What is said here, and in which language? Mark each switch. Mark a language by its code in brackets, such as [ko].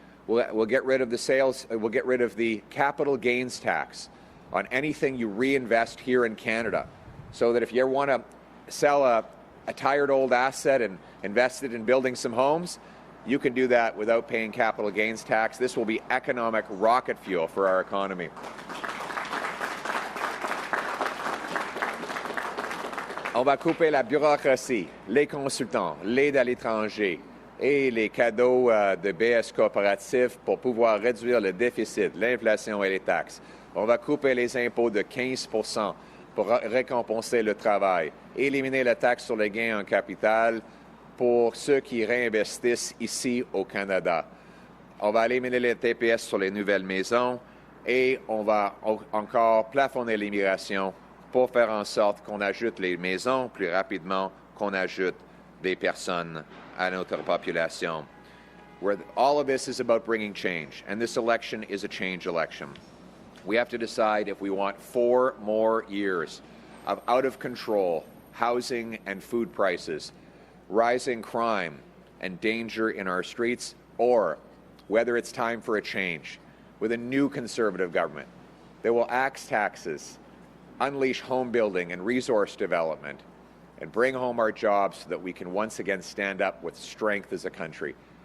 [en] We'll get rid of we'll get rid of the capital gains tax on anything you reinvest here in Canada, so that if you ever want to sell a tired old asset and invest it in building some homes, you can do that without paying capital gains tax. This will be economic rocket fuel for our economy. [fr] On va couper la bureaucratie, les consultants, l'aide à l'étranger et les cadeaux de BS coopératifs pour pouvoir réduire le déficit, l'inflation et les taxes. On va couper les impôts de 15% pour récompenser le travail, éliminer la taxe sur les gains en capital pour ceux qui réinvestissent ici au Canada. On va éliminer les TPS sur les nouvelles maisons et on va encore plafonner l'immigration pour faire en sorte qu'on ajoute les maisons plus rapidement qu'on ajoute des personnes à notre population. [en] All of this is about bringing change, and this election is a change election. We have to decide if we want 4 more years of out-of-control housing and food prices, rising crime and danger in our streets, or whether it's time for a change with a new Conservative government that will axe taxes, unleash home building and resource development, and bring home our jobs so that we can once again stand up with strength as a country.